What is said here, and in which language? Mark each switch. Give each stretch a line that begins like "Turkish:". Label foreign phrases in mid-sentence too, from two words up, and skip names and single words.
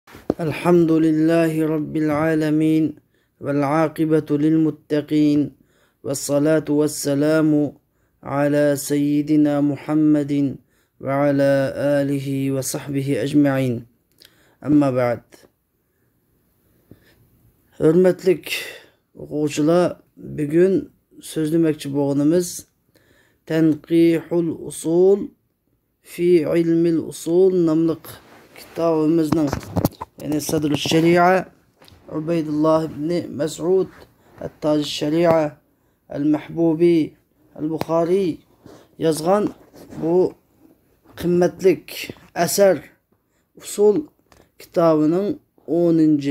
Arabic: الحمد لله رب العالمين والعاقبة للمتقين والصلاة والسلام على سيدنا محمد وعلى آله وصحبه أجمعين. أما بعد.
Uzbek: Hürmetlik oquvchilar, bugun so'zlamoqchi bo'lganimiz Tanqihul usul fi ilmil usul nomli kitobimizning, ya'ni Sadr Sharia Ubaydullah ibn Mas'ud At-Taj Sharia Al-Mahbubi Al-Bukhari yozgan bu qimmatlik asar usul kitobining 10.